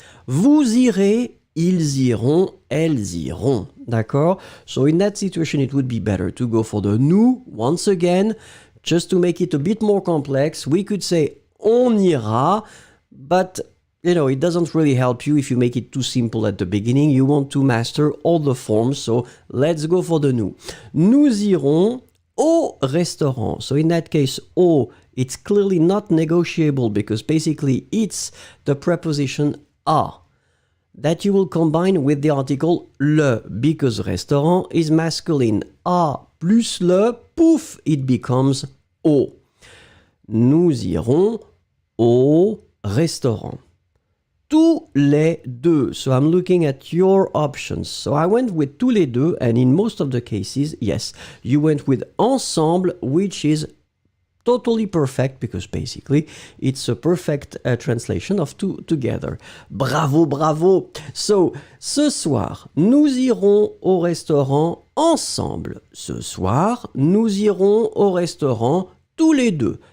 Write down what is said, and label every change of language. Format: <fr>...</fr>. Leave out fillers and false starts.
<fr>Vous irez, ils iront, elles iront. D'accord?</fr> <en>So in that situation, it would be better to go for the nous once again. Just to make it a bit more complex, we could say</en> <fr>on ira,</fr> <en>but you know, it doesn't really help you if you make it too simple at the beginning. You want to master all the forms, so let's go for the nous.</en> <fr>Nous irons au restaurant.</fr> <en>So in that case, au, it's clearly not negotiable because basically it's the preposition à that you will combine with the article le because restaurant is masculine.</en> <fr>À plus le, pouf,</fr> <en>it becomes</en> <fr>au. Nous irons au restaurant. Tous les deux.</fr> <en>So I'm looking at your options. So I went with</en> <fr>tous les deux,</fr> <en>and in most of the cases, yes, you went with ensemble, which is totally perfect because basically it's a perfect translation of two together.</en> <fr>Bravo, bravo. So, ce soir, nous irons au restaurant ensemble. Ce soir, nous irons au restaurant tous les deux.</fr>